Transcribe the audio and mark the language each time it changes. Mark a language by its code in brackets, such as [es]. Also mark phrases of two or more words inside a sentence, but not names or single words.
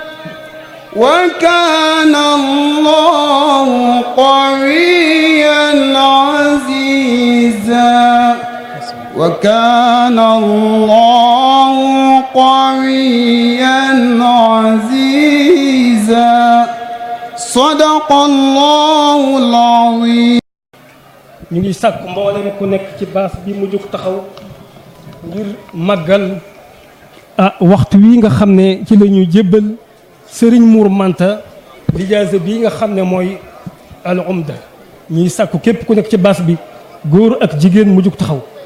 [ar] وكان الله قويا عزيزا وكان الله قويا عزيزا صدق الله العظيم. [wo] ñu ngi sàkku mboolem ku nekk ci baas bi mu jóg taxaw ngir màggal waxtu wi nga xam ne ci la ñu jébbal Serigne Mour Manta lijaasa bii nga xam ne mooy al umda. ñuy sàkku képp ku nekk ci baas bi góor ak jigéen mu jóg taxaw.